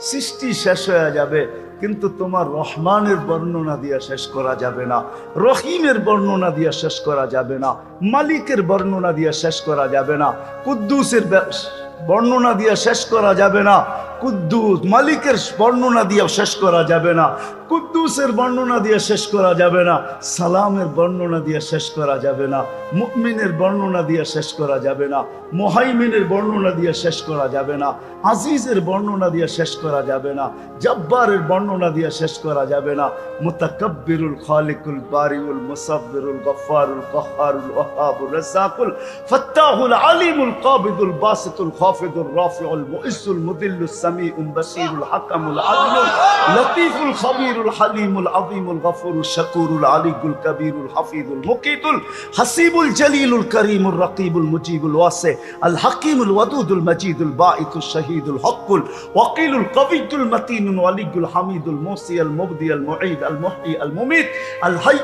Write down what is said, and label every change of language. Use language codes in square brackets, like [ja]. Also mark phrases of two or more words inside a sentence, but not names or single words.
[bn] সৃষ্টি শেষ হয়ে যাবে, কিন্তু তোমার রহমানের বর্ণনা দিয়া শেষ করা যাবে না, রহিমের বর্ণনা দিয়া শেষ করা যাবে না, মালিকের বর্ণনা দিয়া শেষ করা যাবে না, কুদ্দুসের বর্ণনা দিয়া শেষ করা যাবে না, কুদ্দুস মালিকের বর্ণনা দিয়া শেষ করা যাবে না, কুদ্দুসের বর্ণনা দিয়ে শেষ করা যাবে না, সালামের বর্ণনা দিয়ে শেষ করা যাবে না, মুমিনের বর্ণনা দিয়ে শেষ করা যাবে না, মুহাইমিনের বর্ণনা দিয়ে শেষ করা যাবে না, আজিজের বর্ণনা দিয়ে শেষ করা যাবে না, জব্বারের বর্ণনা দিয়ে শেষ করা যাবে না, [ar] المتكبر الخالق البارئ المصور الغفار القهار الوهاب الرزاق الفتاح العليم القابض الباسط الخافض الرافع المعز المذل السميع البصير الحكم العدل اللطيف الخبير الحليم العظيم الغفور الشكور العلي الكبير الحفيظ المقيت الحسيب الجليل الكريم الرقيب المجيب الواسع الحكيم الودود المجيد الباعث الشهيد الحق الوقيل القوي المتين الولي الحميد الموصي المبدي المعيد المحيي المميت الحي